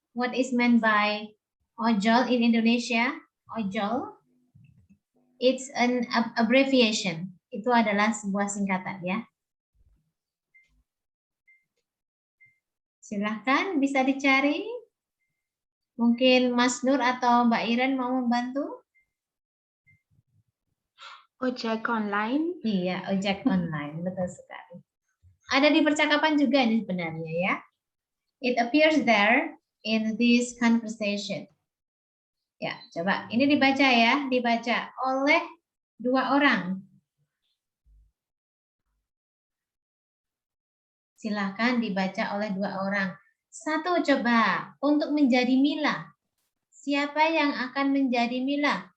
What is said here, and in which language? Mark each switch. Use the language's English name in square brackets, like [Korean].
[English] What is meant by ojol in Indonesia? Ojol. It's an abbreviation. [Indonesian] Itu adalah sebuah singkatan ya. Silahkan bisa dicari. Mungkin Mas Nur atau Mbak Iren mau membantu? Ojek online. Iya, ojek online, betul sekali. Ada di percakapan juga ini sebenarnya ya. [English] It appears there in this conversation. [Indonesian] Ya, coba ini dibaca ya, dibaca oleh 2 orang. Silahkan dibaca oleh 2 orang. 1 coba, untuk menjadi Mila. Siapa yang akan menjadi Mila?